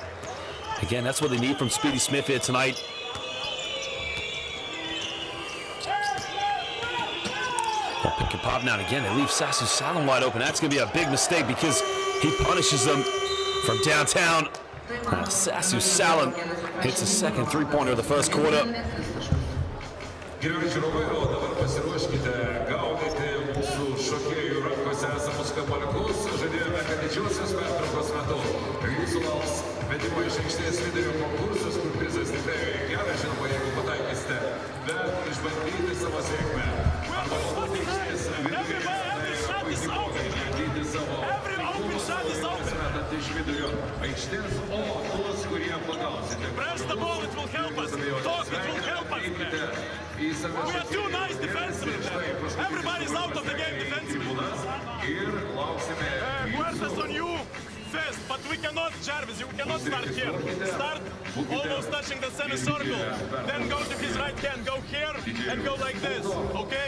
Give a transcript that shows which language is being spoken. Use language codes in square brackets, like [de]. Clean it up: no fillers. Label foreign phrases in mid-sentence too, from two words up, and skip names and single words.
[en] Again, that's what they need from Speedy Smith here tonight. Well, pick and pop now, and again, they leave Sasu Salin wide open. That's going to be a big mistake because he punishes them from downtown. Sasu Salin hits a second three-pointer of the first quarter. [lt] Gerai žiūrovai, o dabar pasiruoškite gaudyti mūsų šokėjų rankose esamus kamuoliukus. Žadėjome, kad didžiosios pertraukos metu jūsų lauks metimo iš aikštės vidurio konkursas, kur prizas tikrai gerai, žinoma, jeigu pataikysite, bet išbandyti savo sėkmę. Arba pabūti aikštės vidurio, tai puikiai proga išbandyti savo kūnus, metant iš vidurio aikštės, o tuos, kurie pagausite. [en] Press the ball, it will help us. Talk, it will help us. We are too nice defensively. Everybody's out of the game defensively. Huertas on you first, but we cannot, Jarvis, you cannot start here. Start almost touching the semicircle, then go to his right hand, go here, and go like this, okay?